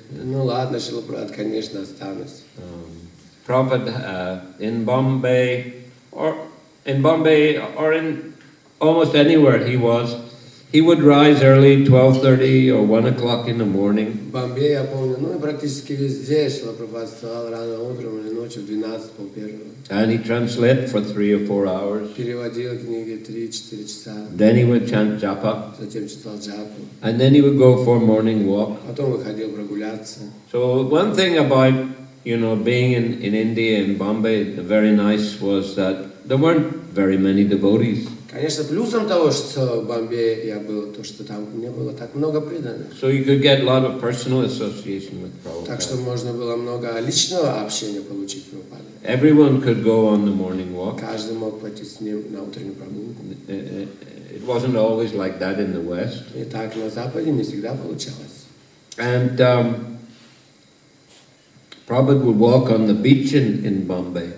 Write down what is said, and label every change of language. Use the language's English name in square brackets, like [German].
[Russian] Ну ладно, Шрила Прабхупада, конечно, останусь. [English] Prabhupada in Bombay or in almost anywhere he would rise early, 12:30 or 1 o'clock in the morning. [Russian] В Бомбее, я помню, и практически везде Шрила Прабхупада вставал рано утром или ночью в 12, пол-первого. [English] And he translated for 3 or 4 hours. [Russian] Переводил книги 3-4 часа. [English] Then he would chant japa. [Russian] Затем читал джапу. [English] And then he would go for a morning walk. [Russian] Потом выходил прогуляться. [English] So one thing about being in India, in Bombay, very nice was that there weren't very many devotees. [Russian] Конечно, плюсом того, что в Бомбее я был, то, что там не было так много преданных. [English] So you could get a lot of personal association with Prabhupada. [Russian] Так что можно было много личного общения получить с Прабхупадой. [English] Everyone could go on the morning walk. [Russian] Каждый мог пойти с ним на утреннюю прогулку. [English] It wasn't always like that in the West. [Russian] И так на Западе не всегда получалось. [English] And Prabhupada would walk on the beach in Bombay.